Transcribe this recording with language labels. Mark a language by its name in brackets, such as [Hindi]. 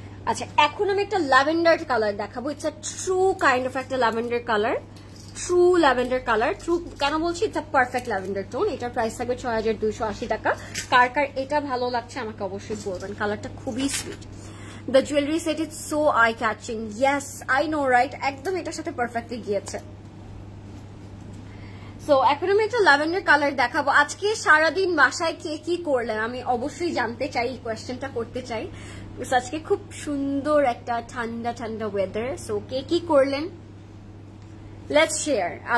[Bangla] আচ্ছা, এখন আমি একটা ল্যাভেন্ডার কালার দেখাবো। [English] it's a true kind of [Bangla] একটা lavender colour, true lavender colour. True কেন বলছি? [English] It's a perfect lavender tone. [Bangla] এটার প্রাইস থাকবে 6280 টাকা। কার কার এটা ভালো লাগছে আমাকে অবশ্যই বলবেন, কালারটা খুবই sweet. [English] The jewelry set is so eye-catching. Yes, I know, right? [Bangla] একদম এটার সাথে পারফেক্টলি গিয়েছে। সো এখন আমি একটা ল্যাভেন্ডার কালার দেখাবো। আজকে সারাদিন বাসায় কে কি করলেন আমি অবশ্যই জানতে চাই, এই কোয়েশ্চেনটা করতে চাই। আজকে খুব সুন্দর একটা ঠান্ডা ঠান্ডা ওয়েদার। সো কে কি করলেন, [English] Let's share.